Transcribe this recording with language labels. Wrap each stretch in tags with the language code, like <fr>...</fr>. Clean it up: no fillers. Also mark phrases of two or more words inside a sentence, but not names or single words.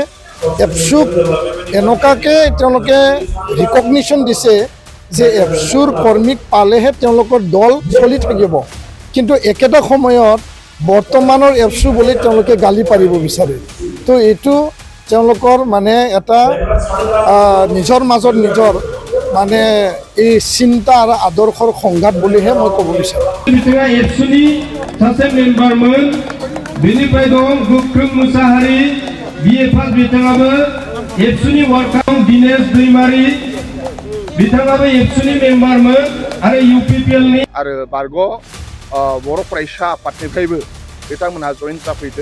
<as>এপছুক এনেকুৱাকৈ তেওঁলোকে ৰিকগনিশ্যন দিছে যে এপছুৰ কৰ্মীক পালেহে তেওঁলোকৰ দল চলি থাকিব, কিন্তু একেটা সময়ত বৰ্তমানৰ এপছু বুলি তেওঁলোকে গালি পাৰিব বিচাৰে। তো এইটো তেওঁলোকৰ মানে এটা নিজৰ মাজত নিজৰ মানে এই চিন্তা আৰু আদৰ্শৰ সংঘাত বুলিহে মই ক'ব বিচাৰোঁ।</as> <brx>एबसुनि सासे मेम्बारमोन बेनिफ्राय दं गोख्रों मुसाहारि</brx> <en>BA pass</en> <brx>बिथाङाबो एबसुनि वार्कां दिनेश दैमारि बिथाङाबो एबसुनि मेम्बारमोन आरो इउपिपिएलनि आरो बारग' बर' फरायसा आफादनिफ्रायबो बिथांमोनहा जइन जाफैदों।</brx>